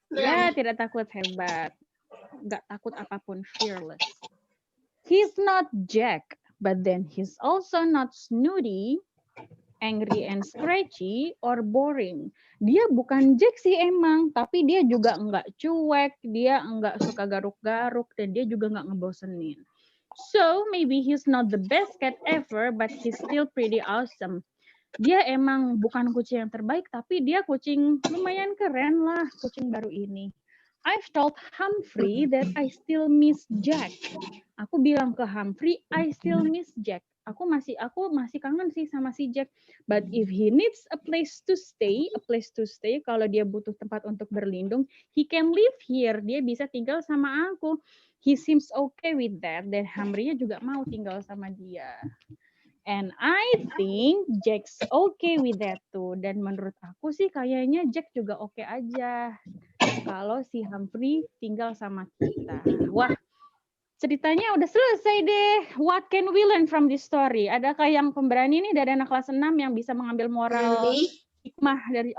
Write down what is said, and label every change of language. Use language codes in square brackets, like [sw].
[id] Ya, tidak takut, hebat. Nggak takut apapun, fearless. [en] He's not Jack, but then he's also not snooty, angry and scratchy, or boring. [id] Dia bukan Jack sih emang, tapi dia juga nggak cuek, dia nggak suka garuk-garuk, dan dia juga nggak ngebosenin. [en] So, maybe he's not the best cat ever, but he's still pretty awesome. [id] Dia emang bukan kucing yang terbaik, tapi dia kucing lumayan keren lah, kucing baru ini. [en] I've told Humphrey that I still miss Jack. [id] Aku bilang ke Humphrey, [en] I still miss Jack. [id] aku masih kangen sih sama si Jack. [en] But if he needs a place to stay, [id] kalau dia butuh tempat untuk berlindung, [en] he can live here. [id] Dia bisa tinggal sama aku. [en] He seems okay with that. [id] Dan Hamrinya juga mau tinggal sama dia. [en] And I think Jack's okay with that too. [id] Dan menurut aku sih kayaknya Jack juga oke aja kalau si Humphrey tinggal sama kita. Wah, ceritanya udah selesai deh. [en] What can we learn from this story? [id] Adakah yang pemberani nih dari anak kelas 6 yang bisa mengambil moral hikmah dari...